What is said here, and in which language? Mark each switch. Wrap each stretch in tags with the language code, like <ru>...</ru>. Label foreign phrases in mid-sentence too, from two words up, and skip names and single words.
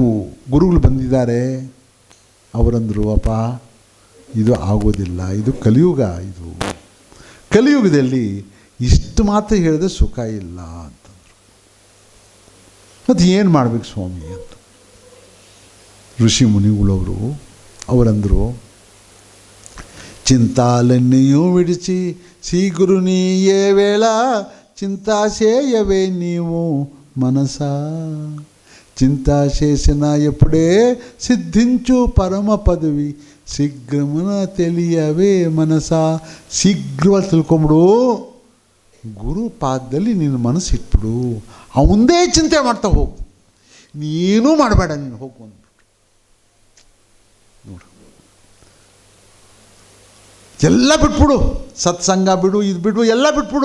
<kn>ಗುರುಗಳು ಬಂದಿದ್ದಾರೆ, ಅವರಂದರು, ಅಪ್ಪ ಇದು ಆಗೋದಿಲ್ಲ, ಇದು ಕಲಿಯುಗ. ಇದು ಕಲಿಯುಗದಲ್ಲಿ ಇಷ್ಟು ಮಾತ್ರ ಹೇಳಿದ್ರೆ ಸುಖ ಇಲ್ಲ ಅಂತಂದರು. ಮತ್ತು ಏನು ಮಾಡಬೇಕು ಸ್ವಾಮಿ ಅಂತ ಋಷಿ ಮುನಿಗಳವರು ಅವರಂದರು,</kn> <te>చింతాలన్నీయూ విడిచి శ్రీ గురునీయే వేళ చింతాశేయవే నీవు మనసా, చింతా చేసిన ఎప్పుడే సిద్ధించు పరమ పదవి శీఘ్రమున తెలియవే మనసా.</te> <kn>ಶೀಘ್ರವಾಗಿ ತಿಳ್ಕೊಂಬಿಡು, ಗುರು ಪಾದದಲ್ಲಿ ನಿನ್ನ ಮನಸ್ಸು ಇಟ್ಬಿಡು, ಅವಂದೇ ಚಿಂತೆ ಮಾಡ್ತಾ ಹೋಗು, ನೀನೂ ಮಾಡಬೇಡ, ನೀನು ಹೋಗು ಅಂದ್ಬಿಟ್ಟು. ನೋಡು, ಎಲ್ಲ ಬಿಟ್ಬಿಡು, ಸತ್ಸಂಗ ಬಿಡು, ಇದು ಬಿಡು, ಎಲ್ಲ ಬಿಟ್ಬಿಡು.</kn>